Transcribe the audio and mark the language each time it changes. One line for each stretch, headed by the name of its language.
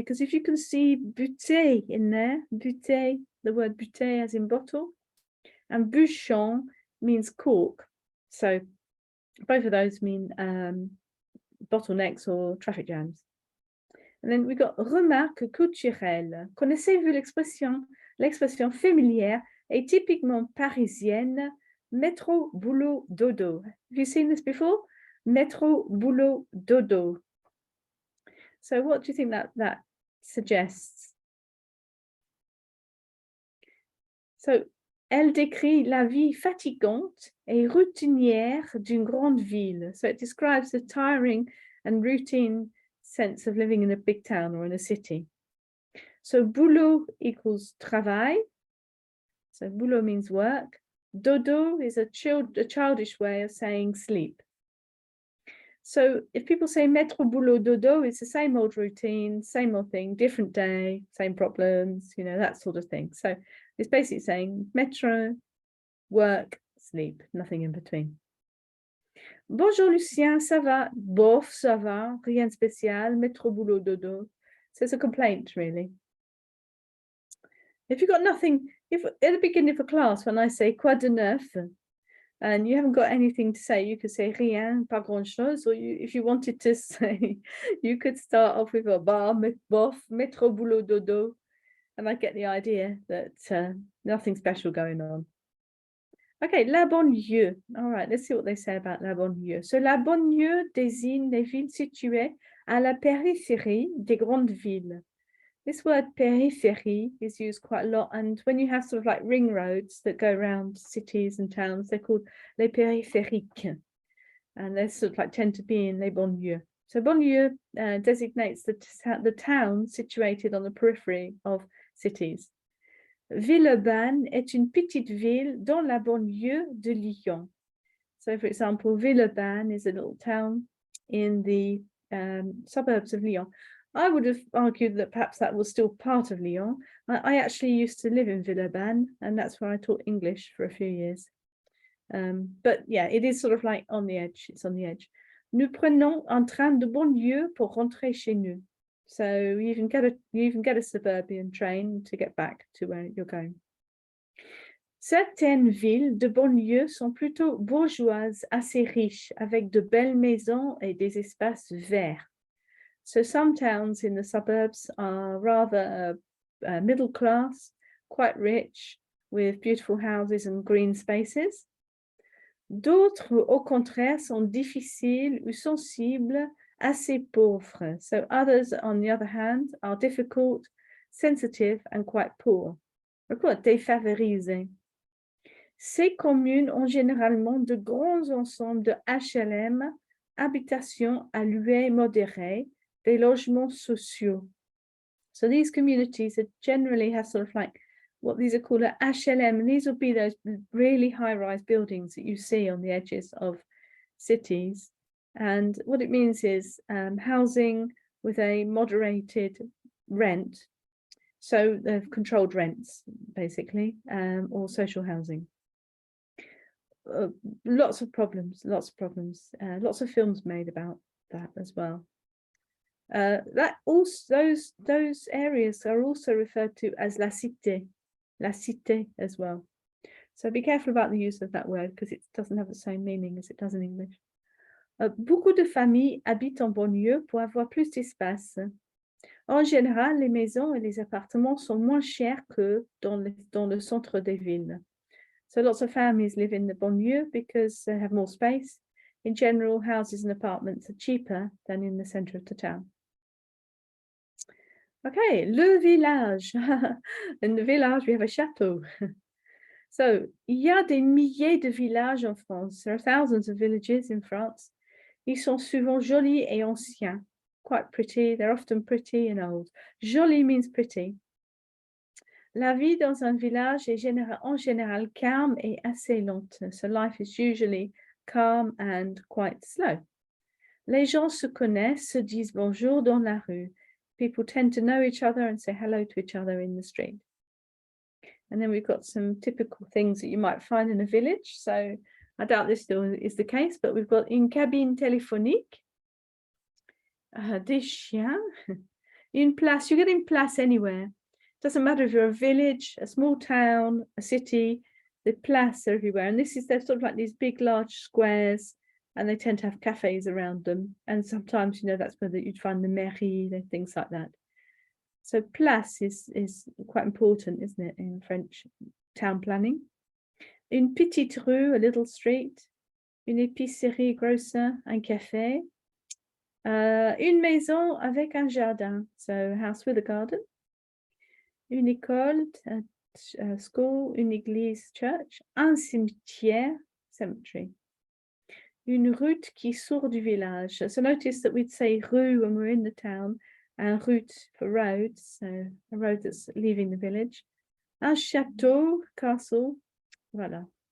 English: Because if you can see bouteille in there, bouteille, the word bouteille as in bottle, and bouchon means cork. So both of those mean bottlenecks or traffic jams. And then we got
French: remarque culturelle. Connaissez-vous l'expression? L'expression familière est typiquement parisienne, métro, boulot, dodo.
English: Have you seen this before?
French: Métro, boulot, dodo.
English: So what do you think that suggests?
French: So, elle décrit la vie fatigante et routinière d'une grande ville.
English: So it describes the tiring and routine sense of living in a big town or in a city. So boulot equals travail. So boulot means work. Dodo is a childish way of saying sleep. So if people say
French: métro, boulot, dodo,
English: it's the same old routine, same old thing, different day, same problems, you know, that sort of thing. So it's basically saying métro, work, sleep, nothing in between.
French: Bonjour Lucien, ça va? Bof, ça va, rien de spécial, métro, boulot, dodo.
English: So it's a complaint, really. If you've got nothing, if at the beginning of a class, when I say
French: quoi de neuf,
English: and you haven't got anything to say, you could say
French: rien, pas grand chose,
English: or if you wanted to say, you could start off with a bar,
French: bof, métro, boulot, dodo,
English: and I get the idea that nothing special going on. Okay, la banlieue. All right, let's see what they say about la banlieue.
French: So, la banlieue désigne les villes situées à la périphérie des grandes villes.
English: This word périphérie is used quite a lot, and when you have sort of like ring roads that go around cities and towns, they're called les périphériques, and they sort of like tend to be in les banlieues. So banlieue designates the town situated on the periphery of cities.
French: Villeurbanne est une petite ville dans la banlieue de Lyon.
English: So, for example, Villeurbanne is a little town in the suburbs of Lyon. I would have argued that perhaps that was still part of Lyon. I actually used to live in Villeurbanne, and that's where I taught English for a few years. But yeah, it is sort of like on the edge. It's on the edge.
French: Nous prenons un train de banlieue pour rentrer chez nous.
English: So you can get a suburban train to get back to where you're going.
French: Certaines villes de banlieue sont plutôt bourgeoises, assez riches, avec de belles maisons et des espaces verts.
English: So some towns in the suburbs are rather middle class, quite rich, with beautiful houses and green spaces.
French: D'autres, au contraire, sont difficiles ou sensibles, assez pauvres.
English: So others, on the other hand, are difficult, sensitive, and quite poor.
French: Défavorisés. Ces communes ont généralement de grands ensembles de HLM, habitations à louer modérées, des logements sociaux.
English: So these communities generally have sort of like what these are called a HLM, and these will be those really high-rise buildings that you see on the edges of cities. And what it means is housing with a moderated rent, so controlled rents, basically, or social housing. Lots of problems, lots of films made about that as well. Those areas are also referred to as la cité as well. So be careful about the use of that word because it doesn't have the same meaning as it does in English.
French: Beaucoup de familles habitent en banlieue pour avoir plus d'espace. En général, les maisons et les appartements sont moins chers que dans le centre des villes.
English: So lots of families live in the banlieue because they have more space. In general, houses and apartments are cheaper than in the center of the town. Okay, le village. In the village, we have a château.
French: So, il y a des milliers de villages en France.
English: There are thousands of villages in France.
French: Ils sont souvent jolis et anciens.
English: Quite pretty. They're often pretty and old. Joli means pretty.
French: La vie dans un village est en général calme et assez lente.
English: So life is usually calm and quite slow.
French: Les gens se connaissent, se disent bonjour dans la rue.
English: People tend to know each other and say hello to each other in the street. And then we've got some typical things that you might find in a village. So I doubt this still is the case, but we've got
French: une cabine téléphonique, des chiens, une place.
English: You get une place anywhere. Doesn't matter if you're a village, a small town, a city, the places are everywhere. And they're sort of like these big, large squares, and they tend to have cafes around them. And sometimes, that's where you'd find the mairie, things like that. So place is quite important, isn't it, in French town planning.
French: Une petite rue,
English: a little street.
French: Une épicerie, grocer, un café. Une maison avec un jardin,
English: so a house with a garden.
French: Une école,
English: a school,
French: une église, church. Un cimetière, cemetery. Une route qui sort du village.
English: So notice that we'd say rue when we're in the town, and route for road, so a road that's leaving the village.
French: Un château, castle, voilà.